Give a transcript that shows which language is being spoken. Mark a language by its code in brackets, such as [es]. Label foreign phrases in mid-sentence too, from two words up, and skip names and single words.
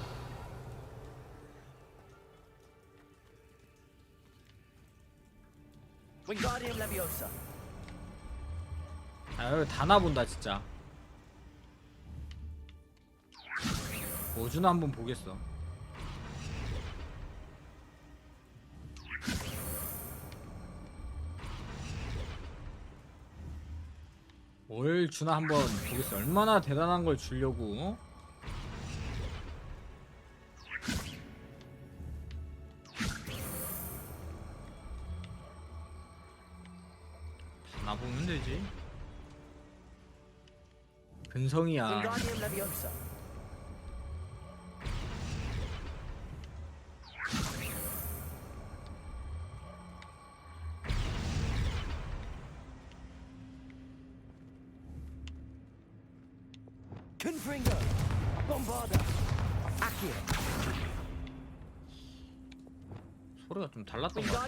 [la] Wingardium Leviosa. [ko] 아, 여기 다나본다 진짜. 뭐주나 한번 보겠어. 뭘 주나 한번 보겠어. 얼마나 대단한 걸 주려고. 나 보면 되지. 근성이야. [la] Wingardium Leviosa. Confringo. Bombarda. Accio. [ko] 소리가 좀 달랐던 것 같아.